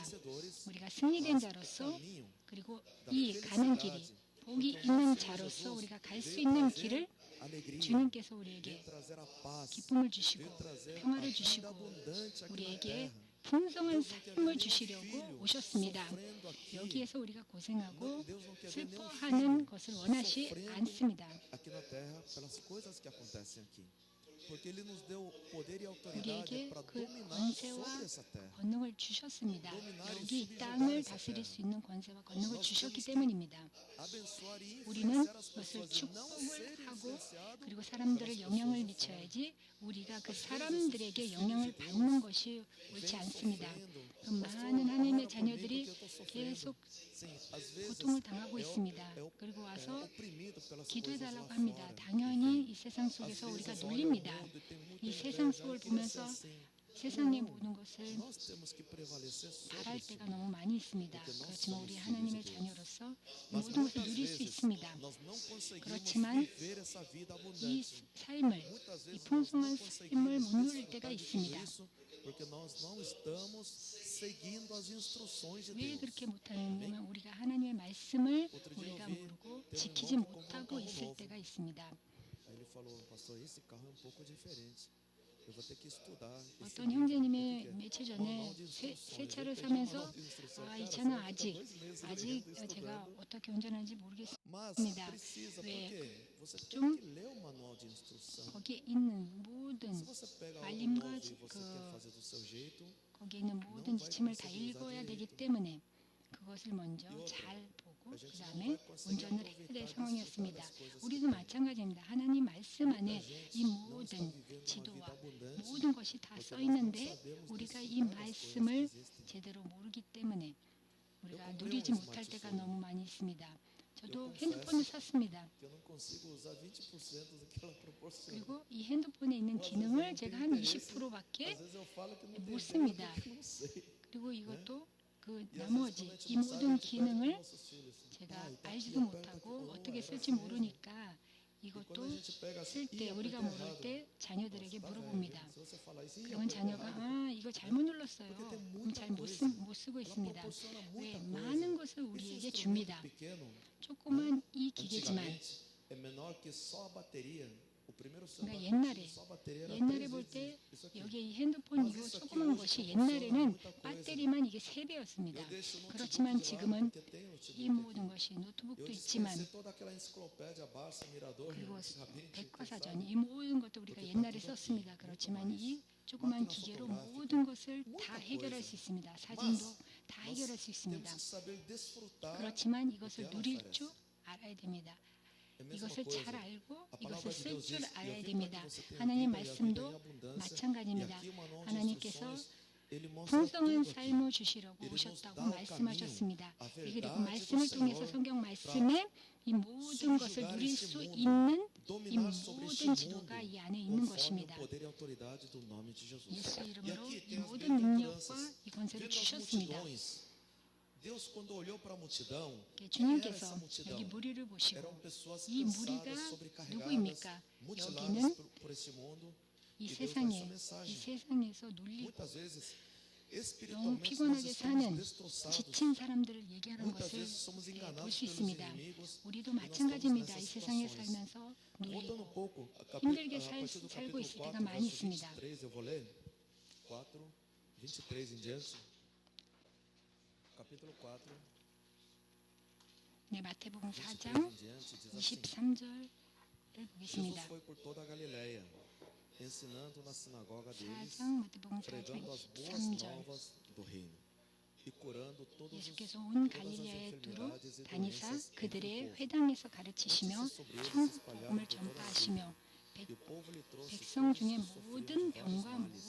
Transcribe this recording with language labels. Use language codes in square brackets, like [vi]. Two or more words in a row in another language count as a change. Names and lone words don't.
[ko] 우리가 승리된 자로서 그리고 이 가는 길이 복이 있는 자로서 우리가 갈 수 있는 길을 주님께서 우리에게 기쁨을 주시고 평화를 주시고 우리에게 풍성한 삶을 주시려고 오셨습니다. 여기에서 우리가 고생하고 슬퍼하는 것을 원하시 않습니다. [pt] aqui na terra pelas coisas que acontecem aqui. Porque ele nos deu poder e autoridade [ko] 우리에게 [pt] para [ko] 그 [pt] dominar [ko] 권세와 [pt] sobre essa terra. [ko] 권능을 주셨습니다. 여기 이 땅을 다스릴 수 있는 권세와 권능을 주셨기 때문입니다. [pt] Abençoar e [ko] 우리는 [pt] influenciar as [ko] 그것을 [pt] pessoas e não ser [ko] 축복을 하고 [pt] influenciado [ko] 그리고 사람들을 영향을 미쳐야지 우리가 그 사람들에게 영향을 받는 것이 옳지 않습니다. 그 많은 하나님의 자녀들이 [pt] que eu estou sofrendo. [ko] 계속 [pt] Sim, às vezes [ko] 고통을 당하고 있습니다. 그리고 와서 기도해달라고 합니다. 당연히 이 세상 속에서 우리가 눌립니다. 이 세상 속을 보면서 세상의 모든 것을 바랄 때가 너무 많이 있습니다. 그렇지만 우리 하나님의 자녀로서 모든 것을 누릴 수 있습니다. 그렇지만 이 삶을, 이 풍성한 삶을 못 누릴 때가 있습니다. [pt] porque nós não estamos seguindo as instruções de [ko] 왜 Deus. 그렇게 못하느냐면 우리가 하나님의 말씀을 우리가 모르고 지키지 못하고 있을 때가 있습니다. [pt] Aí ele falou, pastor, esse carro é um pouco diferente. Eu vou ter que estudar. [ko] 어떤 형제님이 며칠 전에 새 차를 사면서 이 차는 아직 제가 어떻게 운전하는지 모르겠습니다. [pt] Mas precisa, [ko] 왜? [pt] porque você tem [ko] 좀 [pt] que ler o manual de instrução. [ko] 거기에 있는 모든 [pt] Se você pega algo [ko] 알림과 [pt] novo e você quer fazer do seu jeito, [ko] 거기에 있는 모든 지침을 다 읽어야 되기 때문에 그것을 먼저 잘 보고 그 다음에 운전을 해야 될 상황이었습니다. 우리도 마찬가지입니다. 하나님 말씀 안에 이 모든 지도와 모든 것이 다 써 있는데 우리가 이 말씀을 제대로 모르기 때문에 우리가 누리지 못할 때가 너무 많이 있습니다. 저도 핸드폰을 샀습니다. [pt] que eu não consigo usar 20% do que ela proporciona. [ko] 그리고 이 핸드폰에 있는 기능을 제가 한 20%밖에 [pt] Às vezes eu falo que não [ko] 못 [pt] tem [ko] 씁니다. [pt] porque eu não sei. [ko] 그리고 이것도 그 [pt] E às vezes, [ko] 나머지 [pt] quando a gente [ko] 이 [pt] não sabe, [ko] 모든 [pt] a gente pede [ko] 기능을 [pt] pros nossos filhos. [ko] 제가 [pt] tá [ko] 알지도 [pt] aqui, aperta aqui. [ko] 못하고 어떻게 [pt] era [ko] 쓸지 [pt] assim mesmo. [ko] 모르니까 [pt] E quando [ko] 이것도 [pt] a gente pega assim, [ko] 쓸 때 우리가 [pt] apertei [ko] 모를 [pt] errado. [ko] 때 자녀들에게 [pt] Nossa, tá [ko] 물어봅니다. [pt] velho. Se você falar isso, [ko] 그러면 [pt] apertei [ko] 자녀가 [pt] errado. [ko] 이거 잘못 눌렀어요. [pt] Porque tem [ko] 그럼 [pt] muita [ko] 잘 못 [pt] coisa. [ko] 쓰고 [pt] Ela [ko] 있습니다. [pt] proporciona [ko] 왜? [pt] muita [ko] 많은 [pt] coisa. [ko] 것을 [pt] Esse [ko] 우리에게 [pt] instrumento [ko] 줍니다. [pt] pequeno, [ko] 조그만 이 기계지만 [pt] antigamente, é menor que só a bateria. O primeiro celular [ko] 그러니까 [pt] que [ko] 옛날에 [pt] tinha só a bateria era [ko] 옛날에 3 볼 [pt] vezes [ko] 때 [pt] isso aqui. [ko] 여기에 이 핸드폰 [pt] Mas [ko] 이거 [pt] isso aqui [ko] 조그만 [pt] hoje [ko] 것이 [pt] proporciona [ko] 옛날에는 [pt] muita coisa. [ko] 배터리만 이게 3배였습니다. [pt] Eu deixo o notebook [ko] 그렇지만 [pt] de lado [ko] 지금은 [pt] porque tem notebook [ko] 이 [pt] aqui. [ko] 모든 것이 [pt] Eu [ko] 노트북도 있지만 [pt] dispensei toda aquela enciclopédia Barça, Mirador, [ko] 그리고 [pt] antigamente, [ko] 백과사전 [pt] sabe? [ko] 이 모든 것도 우리가 옛날에 썼습니다. 그렇지만 이 조그만 기계로 모든 것을 다 해결할 수 있습니다. 사진도 다 해결할 수 [pt] Temos [ko] 있습니다. [pt] que saber desfrutar. [ko] 그렇지만 이것을 누릴 줄 알아야 됩니다. [pt] É a mesma [ko] 이것을 [pt] coisa. [ko] 잘 알고 [pt] A [ko] 이것을 [pt] palavra de [ko] 쓸 Deus 줄 [pt] diz, [ko] 알아야 [pt] "Eu vim [ko] 됩니다. [pt] para que você tenha [ko] 하나님 [pt] vida e a vida em [ko] 말씀도 [pt] abundância." [ko] 마찬가지입니다. [pt] E aqui o manual de [ko] 하나님께서 [pt] instruções, ele mostra [ko] 풍성한 [pt] tudo aqui. [ko] 삶을 주시려고 [pt] Ele nos [ko] 오셨다고 [pt] dá o [ko] 말씀하셨습니다. [pt] caminho, a [ko] 그리고 [pt] verdade [ko] 말씀을 [pt] do [ko] 통해서 [pt] Senhor [ko] 성경 말씀에 이 모든 것을 [pt] subjugar [ko] 누릴 [pt] esse [ko] 수 [pt] mundo, [ko] 있는 이 [pt] dominar sobre este [ko] 모든 [pt] mundo [ko] 지도가 이 안에 있는 [pt] conforme o [ko] 것입니다. [pt] poder e autoridade do nome de Jesus. [ko] 예수 [pt] E [ko] 이름으로 [pt] aqui [ko] 이 [pt] tem as [ko] 모든 능력과 [pt] bem-aventuranças. [ko] 이 권세를 [pt] Vendo as [ko] 주셨습니다. [pt] multidões, Deus quando olhou para a multidão, [ko] 이렇게 [pt] quem era [ko] 주님께서 [pt] essa multidão? [ko] 여기 무리를 보시고 [pt] Eram pessoas [ko] 이 [pt] cansadas, [ko] 무리가 [pt] sobrecarregadas, [ko] 누구입니까? [pt] mutiladas [ko] 여기는 [pt] por esse mundo. [ko] 이 [pt] E Deus dá essa [ko] 세상에 [pt] mensagem. [ko] 이 세상에서 눌리고 [pt] Muitas vezes, [ko] 너무 [pt] espiritualmente, nós [ko] 피곤하게 [pt] estamos [ko] 사는 [pt] destroçados. [ko] 지친 사람들을 얘기하는 [pt] Muitas [ko] 것을 [pt] vezes somos [ko] 볼 [pt] enganados [ko] 수 [pt] pelos [ko] 있습니다. [pt] inimigos. [ko] 우리도 [pt] e nós estamos [ko] 마찬가지입니다. 이 [pt] nessas [ko] 세상에 [pt] situações. [ko] 살면서 [pt] Voltando um [ko] 눌리고 [pt] pouco, [ko] 힘들게 [pt] a partir do [ko] 살고 [pt] capítulo [ko] 있을 4, 때가 많이 [pt] verso [ko] 있습니다. 23, [pt] eu vou ler. 4, 23 em diante. Capítulo 4, [ko] 네, 마태복음 4장 [pt] 23 em diante, diz assim: [ko] 23절을 Jesus 보겠습니다. [pt] foi por toda a Galileia, ensinando na sinagoga deles, [ko] 4장 마태복음 4장 [pt] pregando as boas [ko] 23절 [pt] novas do reino e curando todos os, [ko] 예수께서 온 [pt] todas as [ko] 갈릴리아에 두루 [pt] enfermidades e [ko] 다니사 [pt] doenças entre o [ko] 그들의 [pt] povo. [ko] 회당에서 가르치시며 천복음을 전파하시며 [pt] E o povo lhe trouxe [ko] 백성 [pt] todos [ko] 중에 [pt] os que [ko] 모든 [pt] sofriam de vários [ko] 병과 [pt] males,